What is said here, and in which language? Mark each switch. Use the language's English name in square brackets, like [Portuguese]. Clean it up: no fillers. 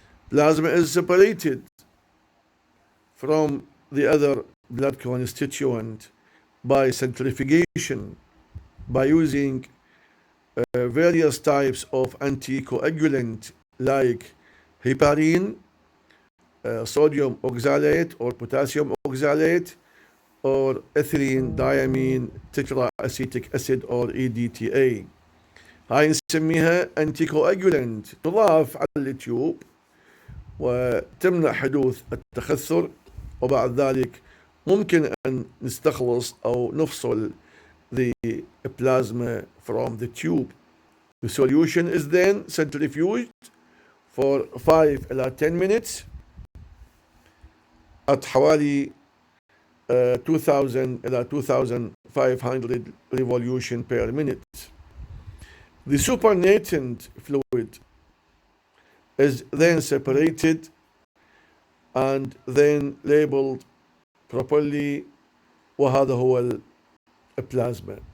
[English] Plasma is separated from the other blood constituent by centrifugation by using various types of anticoagulant like heparin, sodium oxalate or potassium oxalate, or ethylene diamine tetraacetic acid or EDTA. [Arabic] هاي نسميها anticoagulant تضاف على التيوب وتمنع حدوث التخثر، وبعد ذلك ممكن أن نستخلص أو نفصل [English] the plasma from the tube. The solution is then centrifuged for 5 [Arabic] إلى [English] 10 minutes at [Arabic] حوالي [English] 2000 إلى 2500 revolution per minute. The supernatant fluid is then separated and then labeled properly [Arabic] وهذا هو البلازما.